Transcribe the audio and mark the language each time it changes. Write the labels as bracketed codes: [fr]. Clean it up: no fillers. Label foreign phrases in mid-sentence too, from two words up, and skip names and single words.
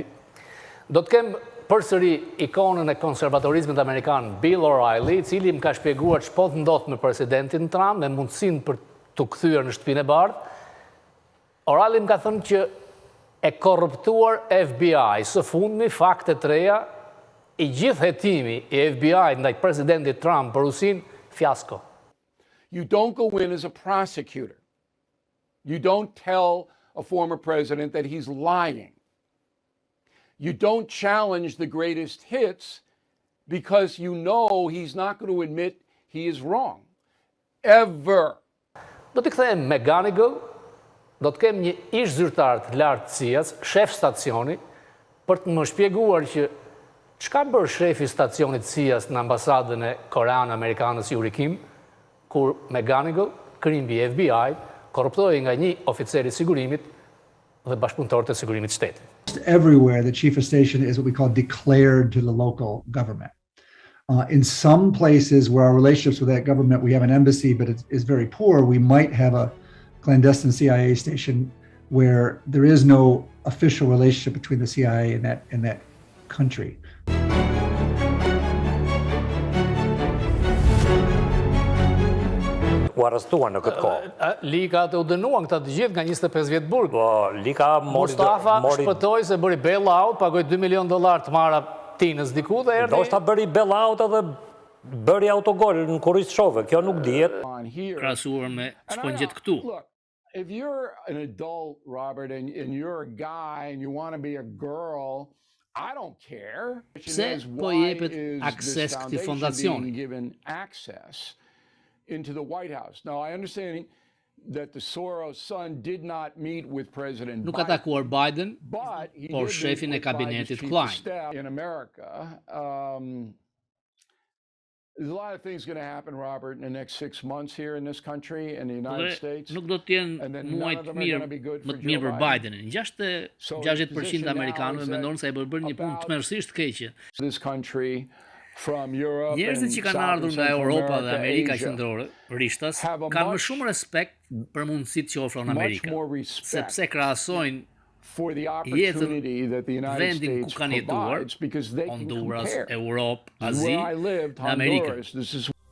[sq] Do të kem përsëri ikonën e konservatorizmit amerikan, Bill O'Reilly, i cili më ka shpjeguar ç'po ndodh me presidentin Trump, me mundësinë për t'u kthyer në shtëpinë e bardhë. O'Reilly më ka thënë që e korruptuar FBI, së fundmi fakte të reja, i gjithë hetimi i FBI ndaj presidentit Trump për Rusin, fiasko. [en] You don't go in as a prosecutor. You don't tell a former president that he's lying. You don't challenge the greatest hits because you know he's not going to admit he is wrong. Ever. [sq] Do t'i kthehem me McGonigal, do të kem një ish zyrtar të lartë CIA-s, shef stacioni, për të më shpjeguar që çka bërë shefi stacionit CIA-s në ambasadën e korean-amerikanës Yuri Kim, kur McGonigal, krimbi FBI, korruptohej nga një oficer i sigurimit dhe bashkëpunëtor të sigurimit shtetit. [en] Everywhere, the chief of station is what we call declared to the local government. In some places where our relationships with that government, we have an embassy, but it's very poor, we might have a clandestine CIA station where there is no official relationship between the CIA and that country. [sq] U arrestuan në këtë kohë. Lika të u dënuan këta të gjithë nga 25 vjetë burg. Po, Lika Mustafa shpëtoi se bëri bail-out, pagoi $2 milion të marra tinës diku dhe erdhi. Do shta bëri bail-out edhe bëri autogol në kurriz shove, kjo nuk dihet. Krahasuar me ç'po ngjet këtu. [en] If you're an adult, Robert, and you're a guy and you want to be a girl, I don't care. [sq] Pse po jepet akses këtij fondacioni? [en] Given access into the White House. Now, I understand that the Soros son did not meet with President Biden. [sq] Nuk ka takuar Biden, [en] but [sq] por shefin e kabinetit Klein. [en] In America, there's a lot of things going to happen, Robert, in the next 6 months here in this country, in the United States. [sq] Nuk do të jenë muaj të mirë, më të mirë për Bidenin. 60% amerikanëve mendojnë se ai bërë një punë tmerrsisht keqe. [en] This country from Europe, [sq] njerëzit që kanë ardhur nga Europa dhe Amerika Qendrore, rishtas, kanë më shumë respekt për mundësitë që ofron Amerika, sepse krahasojnë jetën vendin ku kanë jetuar, Honduras, Europë, Azi dhe Amerikën.